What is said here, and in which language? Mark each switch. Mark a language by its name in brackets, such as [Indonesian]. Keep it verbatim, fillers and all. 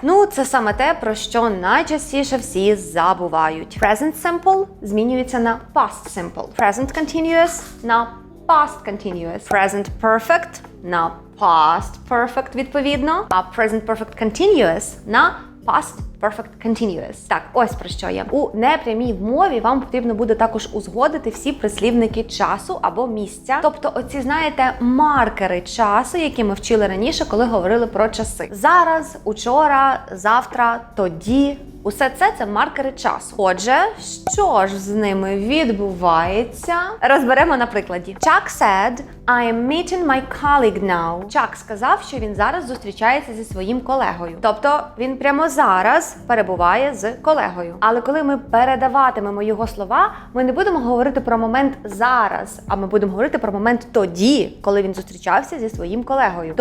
[Ukrainian] Ну, це саме те, про що найчастіше всі забувають. Present simple змінюється на past simple. Present continuous на past continuous. Present perfect на past perfect відповідно, а present perfect continuous на past perfect continuous. Так, ось про що я. У непрямій мові вам потрібно буде також узгодити всі прислівники часу або місця. Тобто оці, знаєте, маркери часу, які ми вчили раніше, коли говорили про часи. Зараз, учора, завтра, тоді. Усе це – це маркери часу. Отже, що ж з ними відбувається? Розберемо на прикладі. [English] Chuck said, I am meeting my colleague now. [Ukrainian] Chuck сказав, що він зараз зустрічається зі своїм колегою. Тобто, він прямо зараз перебуває з колегою. Але коли ми передаватимемо його слова, ми не будемо говорити про момент зараз, а ми будемо говорити про момент тоді, коли він зустрічався зі своїм колегою.